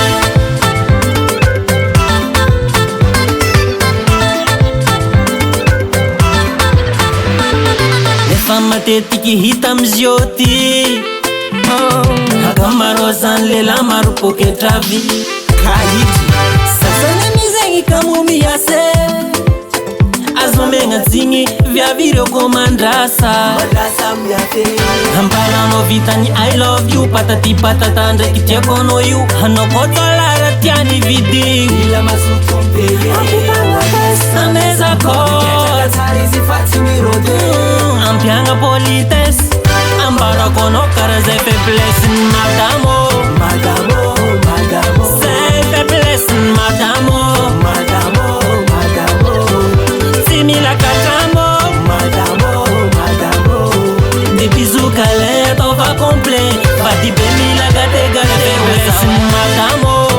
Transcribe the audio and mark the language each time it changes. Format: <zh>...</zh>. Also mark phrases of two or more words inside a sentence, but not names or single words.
<mg>efa matetiky hita amizio ty akamaro zany lela maro poketravy kahity sasany amizegny kamo miase azo megnatsigny viavy reo ko mandrasa ambalanao vitany</mg> <en>I love you</en> <fr>patati patata</fr> <mg>ndraiky tiako anao io hanao ko dolara tiany vidio ampitagna tesa mezakô ampiagna politesse ambarako anao karaha zay faiblesse-ny madamo zay faiblesse-ny madamo tsy mila katramo de bisou calé ataova complet fa dibe mila gategate faiblesse-ny madamo</mg>